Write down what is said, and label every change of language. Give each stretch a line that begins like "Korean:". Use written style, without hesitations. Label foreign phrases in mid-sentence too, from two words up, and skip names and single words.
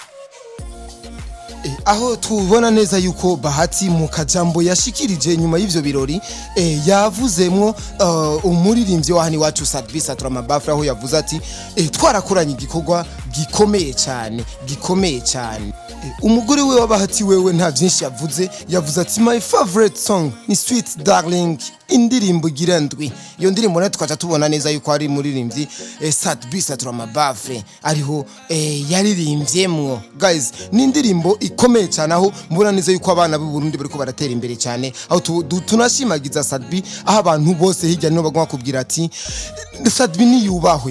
Rundi: Aho tubona neza yuko Bahati mu kajambo yashikirije nyuma y'ivyo birori yavuzemwo umuririmbyi wahani wacu Sat-B Saturama Bafle, aho yavuze ati twarakoranye igikorwa gikomeye cyane. Umugore we wa Bahati wewe nta byinshi yavuze ati
English: my favorite song
Rundi: ni Sweet Darling, indirimbo girandwi. Iyo ndirimbo nayo tukaca tubona neza yuko ari muririmbyi Sat-B Saturama Bafle ariho yaririmbyemwo. Guys, ni indirimbo ikomeye cyane, aho mubona neza yuko abana b'u Burundi bariko baratera imbere cyane, aho tunashimagiza Sat-B, aho abantu bose hirya no bagomba kubwira ati Sat-B ni yubahwe.